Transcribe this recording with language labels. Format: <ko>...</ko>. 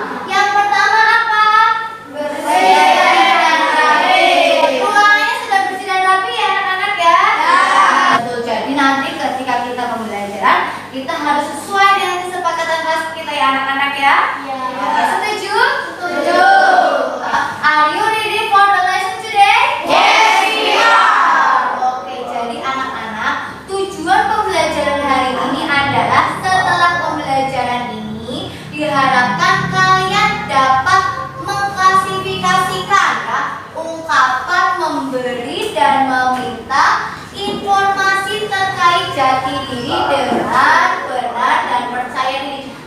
<id>Yang pertama apa? Bersih dan rapi. Ruangannya sudah bersih dan rapi ya anak-anak ya? Betul, jadi nanti ketika kita pembelajaran, kita harus sesuai dengan kesepakatan kelas kita ya anak-anak ya? Oke, setuju? Setuju.</id> <en>Are you ready for the lesson today? Yes, we are.</en> <id>Oke, jadi anak-anak, tujuan pembelajaran hari ini adalah setelah pembelajaran ini diharapkan kalian dapat mengklasifikasikan ya, ungkapan memberi dan meminta informasi terkait jati diri dengan benar dan percaya diri.</id>